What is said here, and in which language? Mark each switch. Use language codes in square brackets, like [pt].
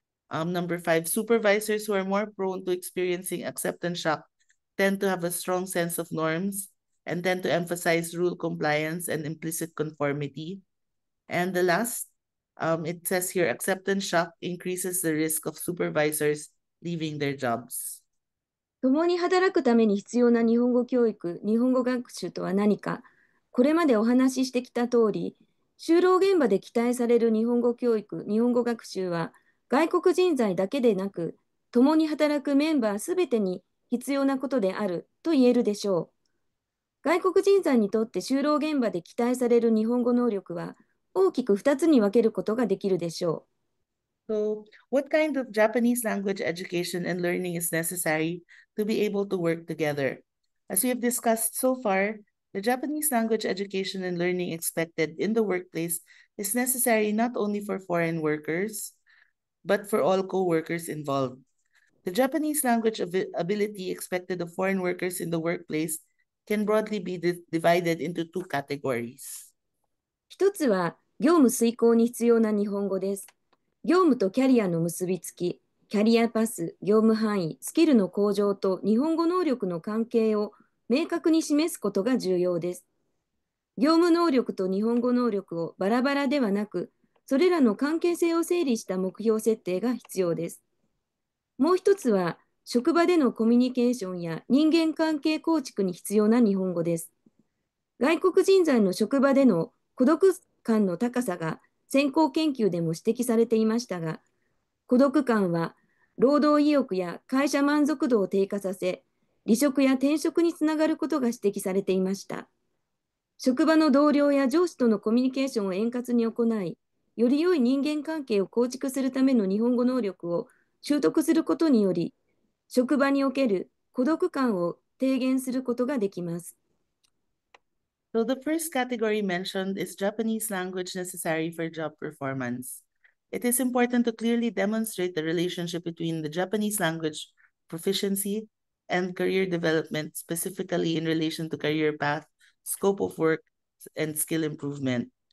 [en] Number 5, supervisors who are more prone to experiencing acceptance shock tend to have a strong sense of norms and tend to emphasize rule compliance and implicit conformity. And the last, it says here, acceptance shock increases the risk of supervisors leaving their jobs. [ja] 共に働くために必要な日本語教育、日本語学習とは何か、これまでお話ししてきた通り、就労現場で期待される日本語教育、日本語学習は、外国人材だけでなく、共に働くメンバーすべてに必要なことであると言えるでしょう。外国人材にとって就労現場で期待される日本語能力は、大きく2つに分けることができるでしょう。 [en] So, what kind of Japanese language education and learning is necessary to be able to work together? As we have discussed so far, the Japanese language education and learning expected in the workplace is necessary not only for foreign workers, but for all co-workers involved. The Japanese language ability expected of foreign workers in the workplace can broadly be divided into 2 categories. [ja] 一つは、業務遂行に必要な日本語です。業務とキャリアの結びつき、キャリアパス、業務範囲、スキルの向上と日本語能力の関係を明確に示すことが重要です。業務能力と日本語能力をバラバラではなく、それらの関係性を整理した目標設定が必要です。もう一つは、職場でのコミュニケーションや人間関係構築に必要な日本語です。外国人材の職場での孤独感の高さが先行研究でも指摘されていましたが、孤独感は労働意欲や会社満足度を低下させ、離職や転職につながることが指摘されていました。職場の同僚や上司とのコミュニケーションを円滑に行い、より良い人間関係を構築するための日本語能力を習得することにより、職場における孤独感を低減することができます。 [en] So the first category mentioned is Japanese language necessary for job performance. It is important to clearly demonstrate the relationship between the Japanese language proficiency and career development, specifically in relation to career path, scope of work, and skill improvement.